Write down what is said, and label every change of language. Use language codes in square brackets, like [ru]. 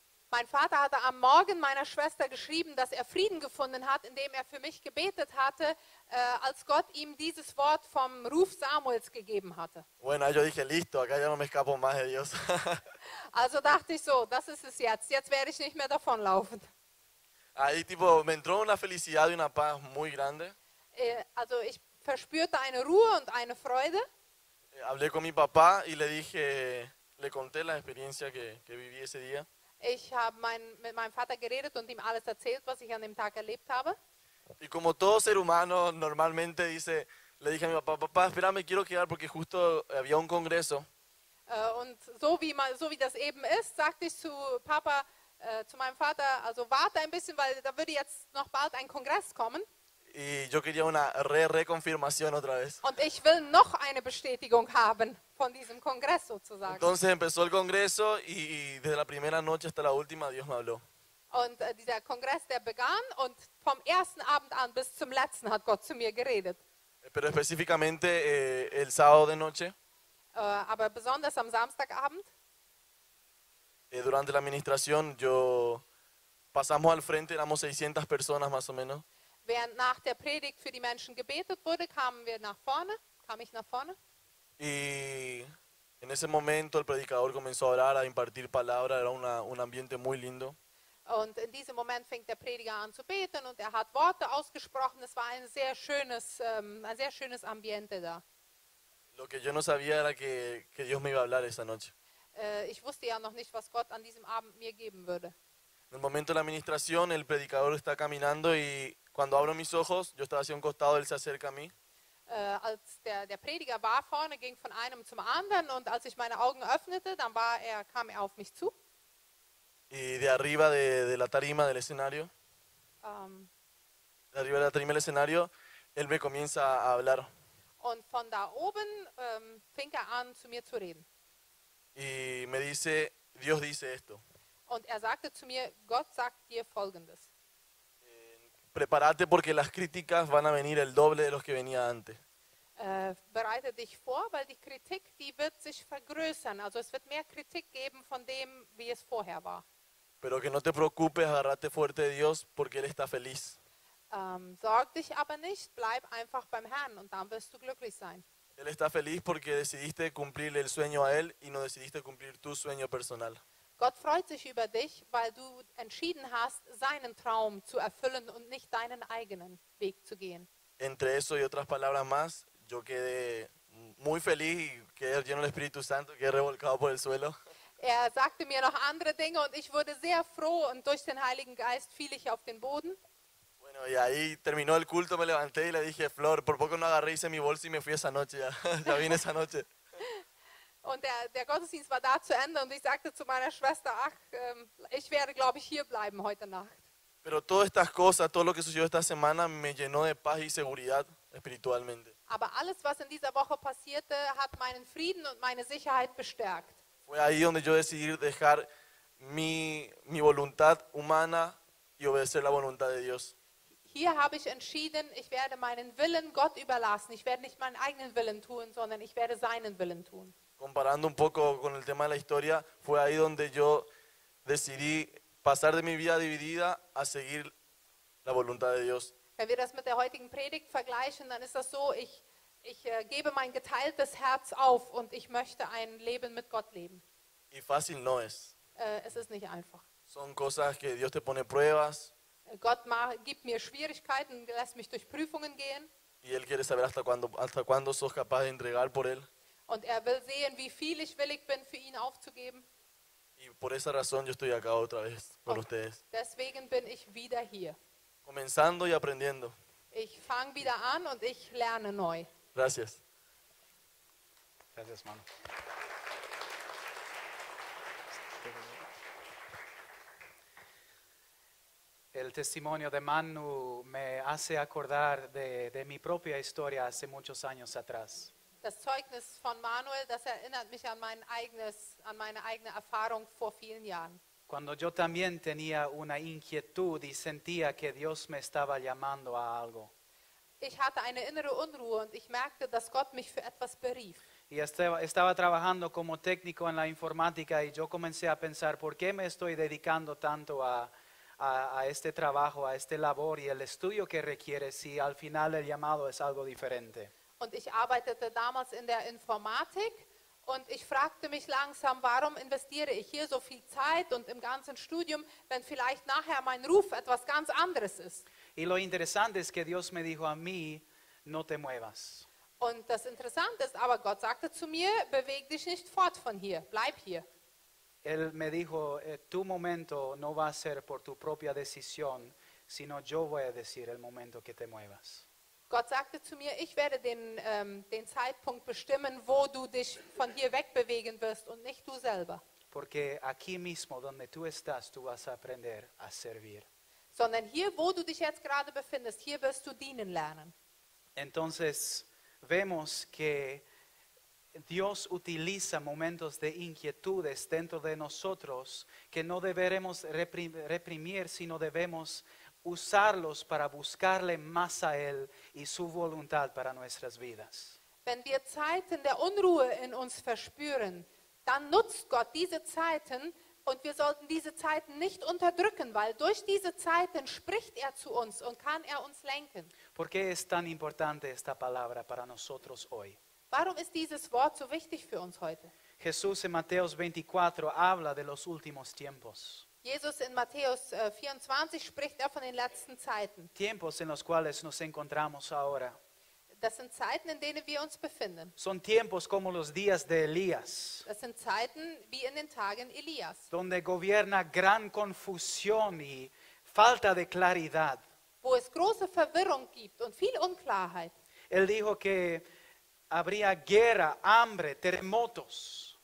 [de] Mein Vater hatte am Morgen meiner Schwester geschrieben, dass er Frieden gefunden hat, indem er für mich gebetet hatte, als Gott ihm dieses Wort vom Ruf Samuels gegeben hatte. [es] Bueno, yo dije, listo, acá ya no me escapo más de Dios. [de] Also dachte ich so, das ist es jetzt. Jetzt werde ich nicht mehr davonlaufen. [es] Ahí tipo, me entró una felicidad y una paz muy grande. [de] Also ich verspürte eine Ruhe und eine Freude. [es] Hablé con mi papá y le conté la experiencia que viví ese día. [de] Ich habe mit meinem Vater geredet und ihm alles erzählt, was ich an dem Tag erlebt habe. [es] Y como todo ser humano normalmente le dije a mi papá, papá, espérame, quiero quedar porque justo había un congreso. [de] Und so wie das eben ist, sagte ich zu Papa, zu meinem Vater, also warte ein bisschen, weil da würde jetzt noch bald ein Kongress kommen. [es] Y yo quería una reconfirmación otra vez. [de] Und ich will noch eine Bestätigung haben von diesem Kongress sozusagen. [es] Entonces empezó el congreso y desde la primera noche hasta la última Dios me habló. [de] Und dieser Kongress, der begann und vom ersten Abend an bis zum letzten hat Gott zu mir geredet. [es] Pero específicamente el sábado de noche, [de] Aber besonders am Samstagabend, [es] durante la administración, pasamos al frente, éramos 600 personas más o menos. [de] während nach der Predigt für die Menschen gebetet wurde, kam ich nach vorne. [es] Y en ese momento el predicador comenzó a orar, a impartir palabra, era un ambiente muy lindo. [de] Und in diesem Moment fängt der Prediger an zu beten und er hat Worte ausgesprochen. Es war ein sehr schönes Ambiente da. [es] Lo que yo no sabía era que Dios me iba a hablar esa noche. [de] Ich wusste ja noch nicht, was Gott an diesem Abend mir geben würde. [es] En el momento de la administración, el predicador está caminando y cuando abro mis ojos, yo estaba hacia un costado, él se acerca a mí. [de] Als der Prediger war vorne, ging von einem zum anderen und als ich meine Augen öffnete, dann kam er auf mich zu. [es] Y de arriba de la tarima del escenario, de arriba de la tarima del escenario, él me comienza a hablar. [de] Und von da oben fing er an, zu mir zu reden. [es] Y me dice, Dios dice esto. [de] Und er sagte zu mir, Gott sagt dir Folgendes. [es] Prepárate porque las críticas van a venir el doble de los que venía antes. [de] Bereite dich vor, weil die Kritik, die wird sich vergrößern. Also es wird mehr Kritik geben von dem, wie es vorher war. [es] Pero que no te preocupes, agarrate fuerte de Dios porque Él está feliz. [de] Sorg dich aber nicht, bleib einfach beim Herrn und dann wirst du glücklich sein. [es] Él está feliz porque decidiste cumplirle el sueño a Él y no decidiste cumplir tu sueño personal. [de] Gott freut sich über dich, weil du entschieden hast, seinen Traum zu erfüllen und nicht deinen eigenen Weg zu gehen. [es] Entre eso y otras palabras más, yo quedé muy feliz y quedé lleno del Espíritu Santo, quedé revolcado por el suelo. [de] Er sagte mir noch andere Dinge und ich wurde sehr froh und durch den Heiligen Geist fiel ich auf den Boden. [es] Bueno, y ahí terminó el culto, me levanté y le dije, Flor, por poco no agarré, hice mi bolsa y me fui esa noche, ya vine esa noche. [de] Und der Gottesdienst war da zu Ende und ich sagte zu meiner Schwester, ach, ich werde, glaube ich, hier bleiben heute Nacht. [es] Pero todas estas cosas, todo lo que sucedió esta semana me llenó de paz y seguridad espiritualmente. [de] Aber alles, was in dieser Woche passierte, hat meinen Frieden und meine Sicherheit bestärkt. [es] Fue ahí donde yo decidí dejar mi voluntad humana y obedecer la voluntad de Dios. [de] Hier habe ich entschieden, ich werde meinen Willen Gott überlassen. Ich werde nicht meinen eigenen Willen tun, sondern ich werde seinen Willen tun. [es] Comparando un poco con el tema de la historia, fue ahí donde yo decidí pasar de mi vida dividida a seguir la voluntad de Dios. [de] Wenn wir das mit der heutigen Predigt vergleichen, dann ist das so, ich gebe mein geteiltes Herz auf und ich möchte ein Leben mit Gott leben. [es] Y fácil no es. [de] Es ist nicht einfach. [es] Son cosas que Dios te pone pruebas [de] Gott gibt mir Schwierigkeiten, lässt mich durch Prüfungen gehen [es] y Él quiere saber hasta cuándo sos capaz de entregar por Él. [de] und er will sehen, wie viel ich willig bin, für ihn aufzugeben. [es] Y por esa razón yo estoy acá otra vez con ustedes, [de] Deswegen bin ich wieder hier. [es] comenzando y aprendiendo. [de] Ich fange wieder an und ich lerne neu. [es] Gracias. Gracias, hermano. El testimonio de Manu me hace acordar de mi propia historia hace muchos años atrás. [de] Das Zeugnis von Manuel, das erinnert mich an meine eigene Erfahrung vor vielen Jahren. [es] Cuando yo también tenía una inquietud y sentía que Dios me estaba llamando a algo. [de] Ich hatte eine innere Unruhe und ich merkte, dass Gott mich für etwas berief. [es] Y estaba trabajando como técnico en la informática y yo comencé a pensar, ¿por qué me estoy dedicando tanto a este trabajo, a este labor y el estudio que requiere si al final el llamado es algo diferente? [de] Und ich arbeitete damals in der Informatik und ich fragte mich langsam, warum investiere ich hier so viel Zeit und im ganzen Studium, wenn vielleicht nachher mein Ruf etwas ganz anderes ist. [es] Y lo interesante es que Dios me dijo a mí, no te muevas. [de] Und das Interessante ist aber, Gott sagte zu mir, beweg dich nicht fort von hier, bleib hier. [es] Él me dijo, tu momento no va a ser por tu propia decisión, sino yo voy a decir el momento que te muevas. [de] Gott sagte zu mir, ich werde den Zeitpunkt bestimmen, wo du dich von hier wegbewegen wirst und nicht du selber. [es] Porque aquí mismo donde tú estás, tú vas a aprender a servir. [de] Sondern hier, wo du dich jetzt gerade befindest, hier wirst du dienen lernen. [es] Entonces vemos que Dios utiliza momentos de inquietudes dentro de nosotros que no deberemos reprimir, sino debemos usarlos para buscarle más a Él y su voluntad para nuestras vidas. [de] Wenn wir Zeiten der Unruhe in uns verspüren, dann nutzt Gott diese Zeiten und wir sollten diese Zeiten nicht unterdrücken, weil durch diese Zeiten spricht er zu uns und kann er uns lenken. [es] ¿Por qué es tan importante esta palabra para nosotros hoy? [de] Warum ist dieses Wort so wichtig für uns heute? [es] Jesús en Mateos 24 habla de los últimos tiempos. [de] Jesus in Matthäus 24 spricht er von den letzten Zeiten. [es] Tiempos en los cuales nos encontramos ahora. [de] Das sind Zeiten, in denen wir uns befinden. [es] Son tiempos como los días de Elías, [de] Das sind Zeiten wie in den Tagen Elias, [es] donde gobierna gran confusión y falta de claridad. [de] wo es große Verwirrung gibt und viel Unklarheit. [es] Él dijo que habría guerra, hambre, terremotos,